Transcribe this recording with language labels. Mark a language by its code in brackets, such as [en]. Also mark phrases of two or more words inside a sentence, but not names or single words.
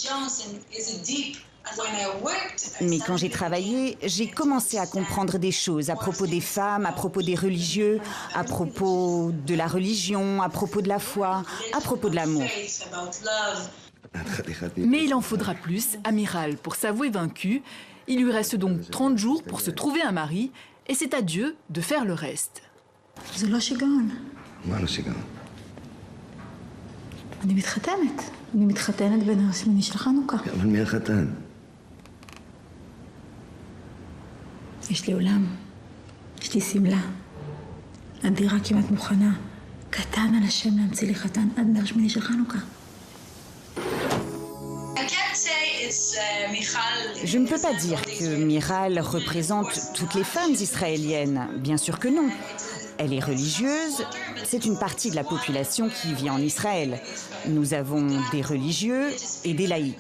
[fr] Mais quand j'ai travaillé, j'ai commencé à comprendre des choses à propos des femmes, à propos des religieux, à propos de la religion, à propos de la foi, à propos de l'amour. Mais il en faudra plus à Michal pour s'avouer vaincu. Il lui reste donc 30 jours pour se trouver un mari, et c'est à Dieu de faire le reste. [he] זה לא שיגעון. מה לא שיגעון? אני מתחתנת. אני מתחתנת בנר שמיני של חנוכה. אבל מי החתן? יש לי אולם. יש לי סמלה. הדירה כמעט מוכנה. קטן על השם להמציא לי חתן עד נר שמיני של חנוכה. [fr] Je ne peux pas dire que Michal représente toutes les femmes israéliennes. Bien sûr que non. Elle est religieuse. C'est une partie de la population qui vit en Israël. Nous avons des religieux et des laïcs.